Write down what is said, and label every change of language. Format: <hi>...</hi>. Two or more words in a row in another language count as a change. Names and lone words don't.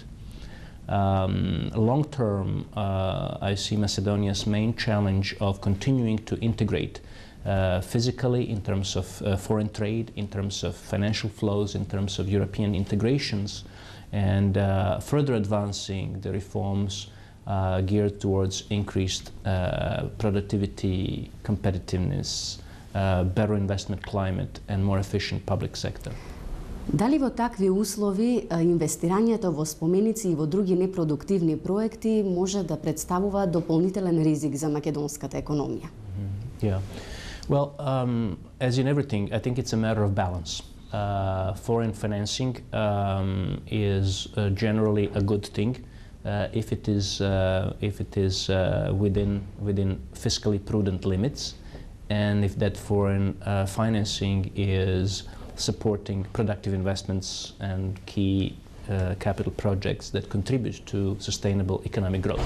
<en>Long term, I see Macedonia's main challenge of continuing to integrate physically in terms of foreign trade, in terms of financial flows, in terms of European integrations, and further advancing the reforms geared towards increased productivity, competitiveness, better investment climate and more efficient public sector.</en> <mk>Дали во такви услови инвестирањето во споменици и во други непродуктивни проекти може да представува дополнителен ризик за македонската економија?</mk> <en>Yeah. Well, as in everything, I think it's a matter of balance. Foreign financing is generally a good thing if it is within fiscally prudent limits, and if that foreign financing is supporting productive investments and key capital projects that contribute to sustainable economic growth.</en>